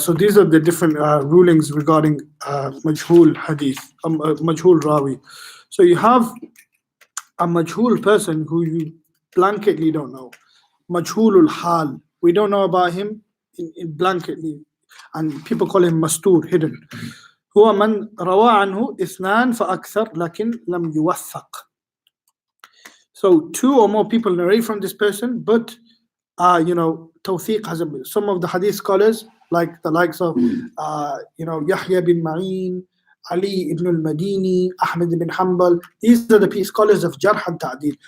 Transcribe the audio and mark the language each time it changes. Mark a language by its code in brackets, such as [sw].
[en] So these are the different rulings regarding majhul hadith, majhul rawi. So you have a majhul person who you blanketly don't know. Majhulul hal. We don't know about him in blanketly. And people call him mastur, hidden. [ar] هو من روى عنه اثنان فأكثر لكن لم يوثق. [en] So two or more people narrate from this person, but tawthiq hasn't been. Some of the hadith scholars, like the likes of Yahya bin Ma'in, Ali ibn al-Madini, Ahmed ibn Hanbal, these are the scholars of Jarh and Ta'dil.